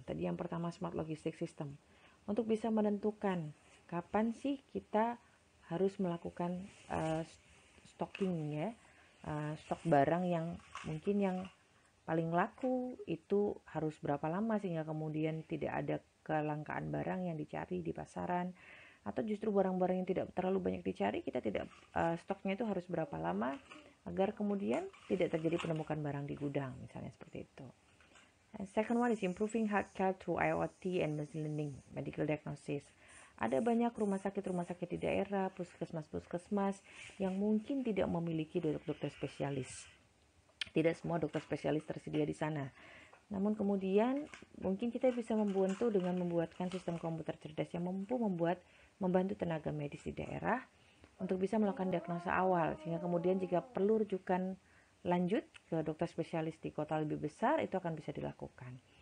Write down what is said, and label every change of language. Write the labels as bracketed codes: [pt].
[id] Tadi yang pertama, smart logistic system, untuk bisa menentukan kapan sih kita harus melakukan stocking ya, stok barang yang mungkin yang paling laku itu harus berapa lama sehingga kemudian tidak ada kelangkaan barang yang dicari di pasaran, atau justru barang-barang yang tidak terlalu banyak dicari, kita tidak stoknya itu harus berapa lama agar kemudian tidak terjadi penumpukan barang di gudang, misalnya seperti itu. [en] And second one is improving healthcare through IoT and machine learning medical diagnosis. [id] Ada banyak rumah sakit di daerah, puskesmas yang mungkin tidak memiliki dokter spesialis. Tidak semua dokter spesialis tersedia di sana. Namun kemudian mungkin kita bisa membantu dengan membuatkan sistem komputer cerdas yang mampu membantu tenaga medis di daerah untuk bisa melakukan diagnosa awal, sehingga kemudian jika perlu rujukan lanjut ke dokter spesialis di kota lebih besar, itu akan bisa dilakukan.